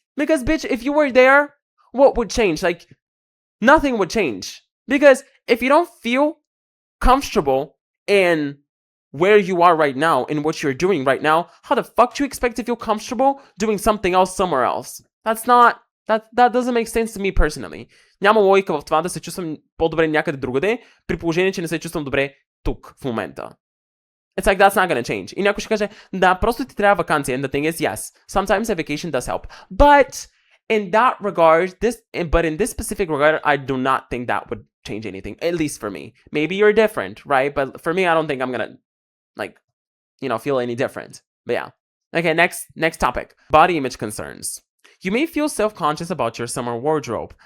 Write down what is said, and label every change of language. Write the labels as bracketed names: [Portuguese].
[English] Because, bitch, if you were there, what would change? Like, nothing would change. Because if you don't feel comfortable in where you are right now, in what you're doing right now, how the fuck do you expect to feel comfortable doing something else somewhere else? That doesn't make sense to me personally. [Bulgarian] Няма логика в това да се чувствам по-добре някъде другаде, при положение, че не се чувствам добре тук, в момента. [English] It's like, that's not gonna change. [Bulgarian] И някой ще каже, да, просто ти трябва вакансия. [English] And the thing is, yes, sometimes a vacation does help. But in that regard, but in this specific regard, I do not think that would change anything, at least for me. Maybe you're different, right? But for me, I don't think I'm gonna, like, feel any different. But yeah. Okay, next topic. Body image concerns. You may feel self-conscious about your summer wardrobe.